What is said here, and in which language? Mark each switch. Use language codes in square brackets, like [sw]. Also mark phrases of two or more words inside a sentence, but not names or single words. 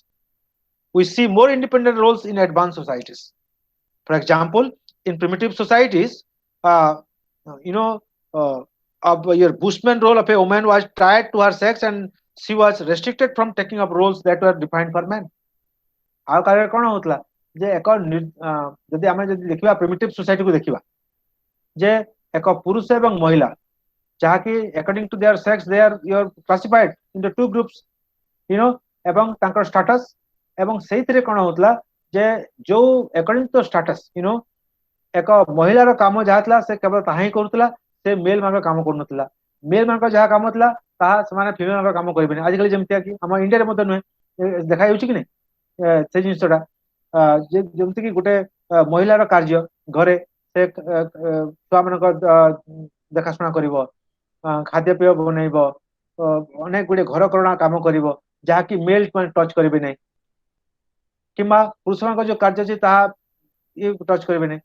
[en] We see more independent roles in advanced societies. For example, in primitive societies, uh, you know, of your bushman role of a woman was tied to her sex and she was restricted from taking up roles that were defined for men. [or] ଆଉ କାଳରେ କଣ ହଉଥିଲା ଯେ ଏକ ଯଦି ଆମେ ଯଦି ଦେଖିବା [en] primitive society [or] को ଦେଖିବା ଯେ ଏକ ପୁରୁଷ ଏବଂ ମହିଳା ଯାହାକି [en] according to their sex they are classified into two groups [or] ଏବଂ ତାଙ୍କର status ଏବଂ ସେଇଥିରେ କଣ ହଉଥିଲା ଯେ ଯୋଉ [en] according to status [or] ଏକ ମହିଳାର କାମ ଯାହା ଥିଲା ସେ କେବଳ ତାହା ହିଁ କରୁଥିଲା, ସେ ମେଲ ମାନଙ୍କର କାମ କରୁନଥିଲା. ମେଲ ମାନଙ୍କର ଯାହା କାମ ଥିଲା ତାହା ସେମାନେ ଫିମେଲ ମାନଙ୍କର କାମ କରିବେନି. ଆଜିକାଲି ଯେମିତି କି ଆମ ଇଣ୍ଡିଆରେ ମଧ୍ୟ ନୁହେଁ, ଦେଖା ଯାଉଛି କି ନାହିଁ ସେ ଜିନିଷଟା, ଯେମିତି କି ଗୋଟେ ମହିଳାର କାର୍ଯ୍ୟ ଘରେ ସେ ଛୁଆମାନଙ୍କ ଦେଖାଶୁଣା କରିବ, ଖାଦ୍ୟପେୟ ବନେଇବ, ଅନେକ ଗୁଡେ ଘର କରଣା କାମ କରିବ ଯାହାକି [en] male touch [or] କରିବେ ନାହିଁ, କିମ୍ବା ପୁରୁଷମାନଙ୍କ ଯୋଉ କାର୍ଯ୍ୟ ଅଛି ତାହା ଟଚ୍ କରିବେ ନାହିଁ.